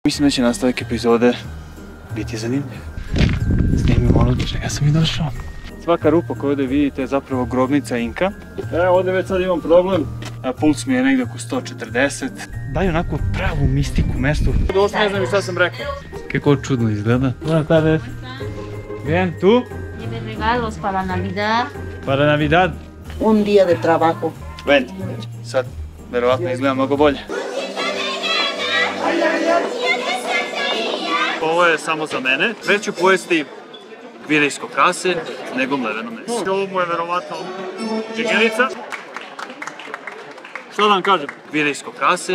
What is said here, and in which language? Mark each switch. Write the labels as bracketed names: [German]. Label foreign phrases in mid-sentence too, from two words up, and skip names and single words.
[Serbian] Mislim da će nastavak epizode biti zanimljiv. Snimimo ono do čega sam i došao. Svaka rupa koju ovdje vidite je zapravo grobnica Inka. Ovdje već sad imam problem. Puls mi je negdje oko 140. Daju onako pravu mistiku mestu. Dosta ne znam i šta sam rekao. Kako čudno izgleda. [Spanish] Buenas tardes. Bien, ¿tú? Lleve regalos para Navidad. Para Navidad. Un día de trabajo. Venti. [Serbian] Sad, verovatno izgleda mnogo bolje. Ovo je samo za mene. Već ću pojesti gvinejsko prase nego mleveno meso. Ovo mu je verovatno džigerica. Što da vam kažem? Gvinejsko prase.